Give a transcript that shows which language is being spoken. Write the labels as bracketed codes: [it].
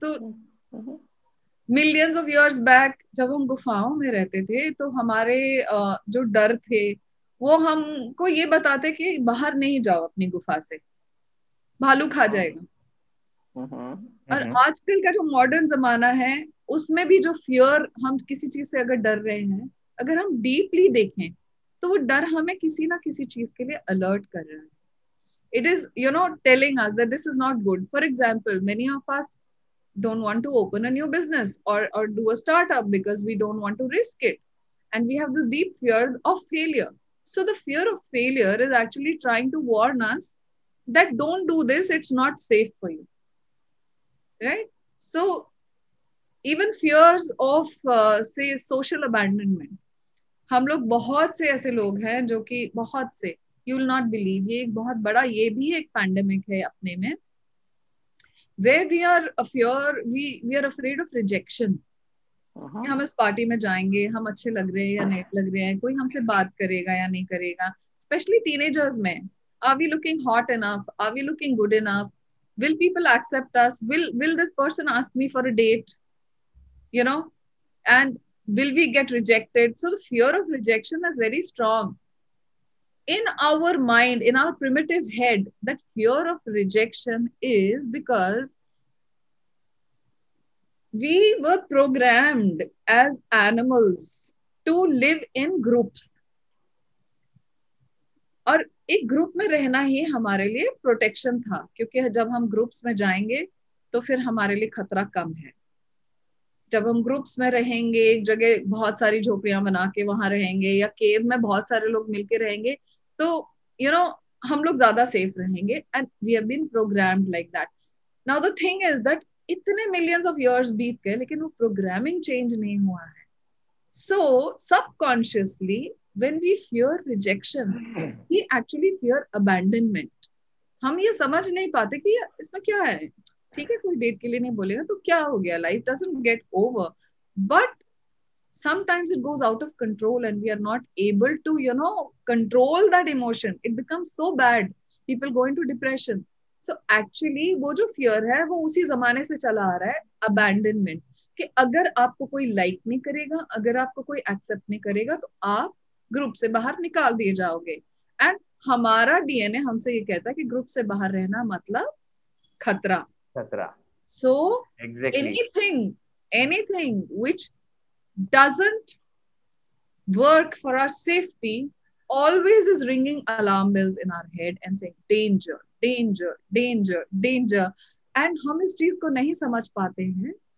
[hi] तो [en] millions of years back [hi] जब हम गुफाओं में रहते थे, तो हमारे जो डर थे वो हमको ये बताते कि बाहर नहीं जाओ अपनी गुफा से, भालू खा जाएगा. और आजकल का जो मॉडर्न जमाना है, उसमें भी जो फियर, हम किसी चीज से अगर डर रहे हैं, अगर हम डीपली देखें तो वो डर हमें किसी ना किसी चीज के लिए अलर्ट कर रहा है. [en] It is telling us that this is not good. For example, many of us don't want to open a new business or do a startup because we don't want to risk it, and we have this deep fear of failure. So the fear of failure is actually trying to warn us that don't do this, it's not safe for you, right? So even fears of say social abandonment, [hi] हम लोग बहुत से ऐसे लोग हैं जो कि बहुत से, [en] you will not believe, [hi] ये एक बहुत बड़ा, ये भी एक पैंडेमिक है अपने में, [en] where we are afraid of rejection. [hi] हम इस पार्टी में जाएंगे, हम अच्छे लग रहे हैं या नहीं लग रहे हैं, कोई हमसे बात करेगा या नहीं करेगा. स्पेशली टीनेजर्स में, [en] are we looking hot enough, are we looking good enough, will people accept us, will this person ask me for a date, and will we get rejected? So the fear of rejection is very strong in our mind, in our primitive head. That fear of rejection is because we were programmed as animals to live in groups. [hi] और एक group में रहना ही हमारे लिए protection था, क्योंकि जब हम ग्रुप्स में जाएंगे तो फिर हमारे लिए खतरा कम है. जब हम ग्रुप्स में रहेंगे, एक जगह बहुत सारी झोपड़ियां बना के वहां रहेंगे, या केव में बहुत सारे लोग मिलके रहेंगे, तो हम लोग ज्यादा सेफ रहेंगे. [en] And we have been programmed like that. Now the thing is that [hi] इतने मिलियंस ऑफ इयर्स बीत गए, लेकिन वो प्रोग्रामिंग चेंज नहीं हुआ है. [en] So subconsciously when we fear rejection, we actually fear abandonment. [hi] हम ये समझ नहीं पाते कि इसमें क्या है. ठीक है, कोई डेट के लिए नहीं बोलेगा तो क्या हो गया, [en] Life doesn't get over. But sometimes it goes out of control and we are not able to control that emotion. It becomes so bad, people go into depression. So actually [hi] वो जो fear है वो उसी जमाने से चला आ रहा है, abandonment, कि अगर आपको कोई like नहीं करेगा, अगर आपको कोई accept नहीं करेगा, तो आप ग्रुप से बाहर निकाल दिए जाओगे. एंड हमारा डीएनए हमसे ये कहता है कि ग्रुप से बाहर रहना मतलब खतरा. [en] So exactly. anything which doesn't work for our safety always is ringing alarm bells in our head and saying danger, danger, danger, danger. And [hi] हम इस चीज को नहीं समझ पाते हैं